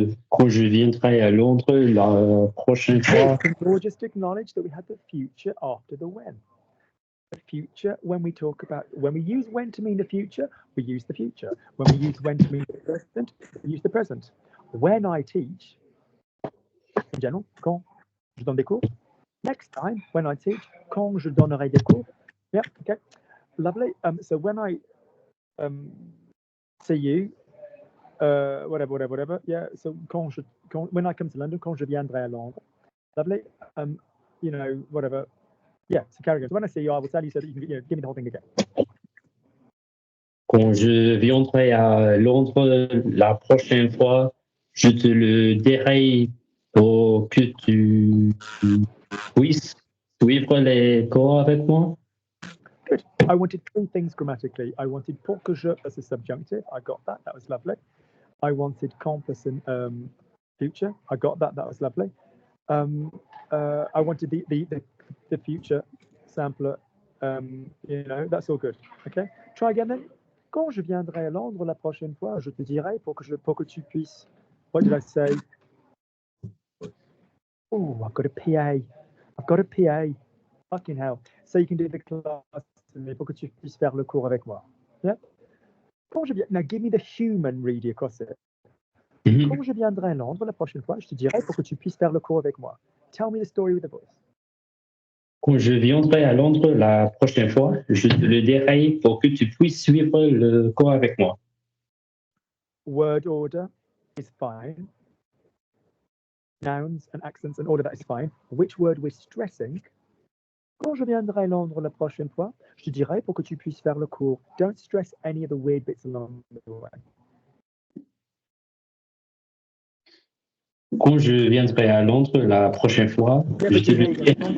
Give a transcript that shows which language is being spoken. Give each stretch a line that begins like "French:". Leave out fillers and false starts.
French: Quand je viendrai à Londres la prochaine fois.
English: We'll just acknowledge that we had the future after the when. The future, when we use when to mean the future, we use the future. When we use when to mean the present, we use the present. When I teach, in general,
French: quand je donne des cours.
English: Next time, when I teach,
French: quand je donnerai des cours.
English: Yeah, okay, lovely. So when I see you, whatever. Yeah. So when I come to London,
French: quand je viendrai à Londres.
English: Lovely. You know, whatever. Yeah. So carry on. So when I see you, I will tell you so that you can, give me the whole thing again.
French: Quand je viendrai à Londres la prochaine fois, je te le dirai pour que tu puisses suivre les cours avec moi.
English: Good. I wanted 3 things grammatically. I wanted
French: pour que je
English: as a subjunctive. I got that. That was lovely. I wanted compass and future. I got that. That was lovely. I wanted the future sampler. You know, that's all good. Okay. Try again then.
French: Quand je viendrai à Londres la prochaine fois, je te dirai pour que tu puisses.
English: What did I say? Oh, I've got a PA. Fucking hell. So you can do the class with me
French: pour que tu puisses faire le cours avec moi.
English: Yeah.
French: Quand je viens,
English: now give me the human read across it.
French: Quand je viendrai à Londres la prochaine fois, je te dirai pour que tu puisses faire le cours avec moi.
English: Tell me the story with a voice.
French: Quand je viendrai à Londres la prochaine fois, je te le dirai pour que tu puisses suivre le cours avec moi.
English: Word order is fine. Nouns and accents and all of that is fine. Which word we're stressing?
French: Quand je viendrai à Londres la prochaine fois, je te dirai pour que tu puisses faire le cours.
English: Don't stress any of the weird bits along the way.
French: Quand je viendrai à Londres la prochaine fois, je te le dirai.